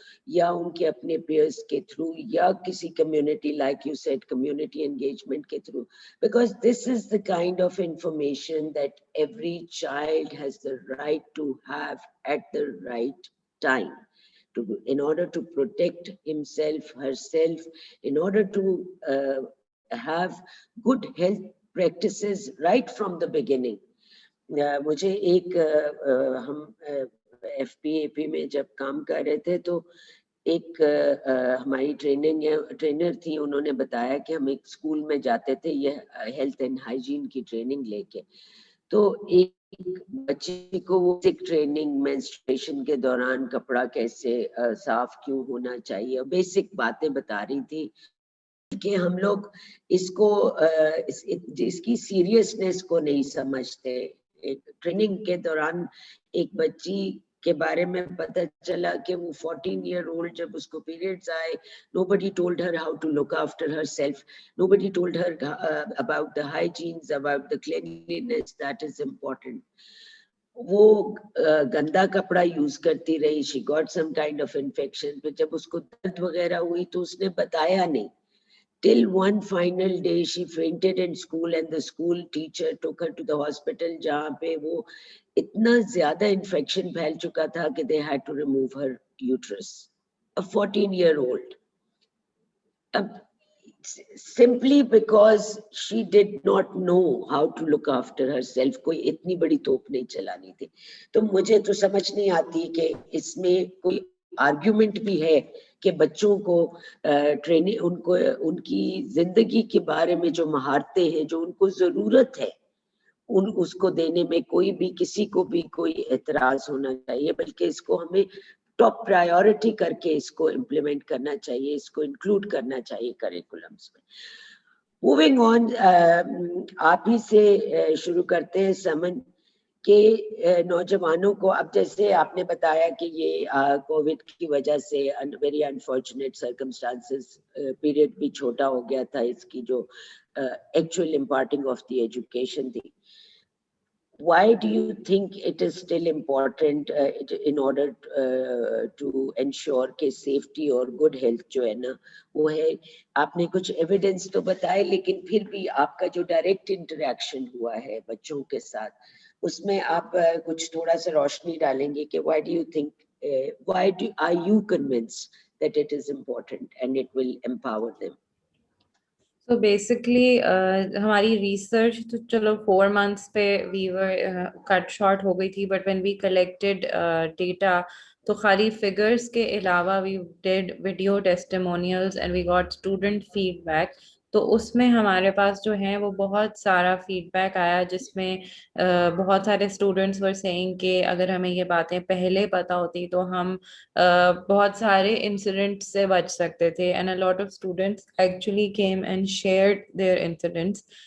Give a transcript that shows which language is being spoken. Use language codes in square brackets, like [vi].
[hi] या उनके अपने peers के through या किसी community, [en] like you said, community engagement [hi] के through, [en] because this is the kind of information that every child has the right to have at the right time, in order to protect himself, herself, in order to have good health practices right from the beginning. [hi] मुझे एक हम FPAP में जब काम कर रहे थे तो एक हमारी ट्रेनर थी, उन्होंने बताया कि हम एक स्कूल में जाते थे ये हेल्थ एंड हाइजीन की ट्रेनिंग लेके, तो एक बच्चे को वो ट्रेनिंग मेंस्ट्रुएशन के दौरान कपड़ा कैसे साफ क्यों होना चाहिए, बेसिक बातें बता रही थी कि हम लोग इसको इसकी सीरियसनेस को नहीं समझते। एक ट्रेनिंग के दौरान एक बच्ची के बारे में पता चला कि वो 14-year-old जब उसको पीरियड्स आए, [en] nobody told her how to look after herself, nobody told her about the hygienes, about the cleanliness that is important. [hi] वो गंदा कपड़ा यूज करती रही, [en] she got some kind of infection, [hi] फिर जब उसको दर्द वगैरह हुई तो उसने बताया नहीं, [en] till one final day she fainted in school and the school teacher took her to the hospital [hi] जहाँ पे वो इतना ज्यादा infection फैल चुका था कि [en] they had to remove her uterus, a 14-year-old, simply because she did not know how to look after herself. [hi] कोई इतनी बड़ी तोप नहीं चलानी थी। तो मुझे तो समझ नहीं आती कि इसमें कोई आर्ग्यूमेंट भी है कि बच्चों को ट्रेनिंग, उनको उनकी जिंदगी के बारे में जो महारतें हैं, जो उनको जरूरत है, उसको देने में कोई भी, किसी को भी कोई एतराज होना चाहिए, बल्कि इसको हमें टॉप प्रायोरिटी करके इसको इम्प्लीमेंट करना चाहिए, इसको इंक्लूड करना चाहिए करिकुलम्स में। मूविंग ऑन, आप ही से शुरू करते हैं समन के नौजवानों को, अब जैसे आपने बताया कि ये कोविड की वजह से [en] very unfortunate circumstances, [hi] पीरियड भी छोटा हो गया था इसकी जो [en] actual imparting of the education [hi] थी. [en] Why do you think it is still important in order to ensure कि safety और good health [hi] जो है ना वो है? आपने कुछ evidence तो बताए, लेकिन फिर भी आपका जो direct interaction हुआ है बच्चों के साथ, उसमें आप कुछ थोड़ा सा रोशनी डालेंगे कि [en] why do you think, are you convinced that it is important and it will empower them? So basically [hi] हमारी research तो चलो [en] 4 months पे we were cut short [hi] हो गई थी, [en] but when we collected data [hi] तो खाली figures के अलावा [en] we did video testimonials and we got student feedback. [hi] तो उसमें हमारे पास जो है वो बहुत सारा फीडबैक आया, जिसमें बहुत सारे स्टूडेंट्स [en] were saying [hi] कि अगर हमें ये बातें पहले पता होती तो हम बहुत सारे इंसिडेंट्स से बच सकते थे. [en] And a lot of students actually came and shared their incidents.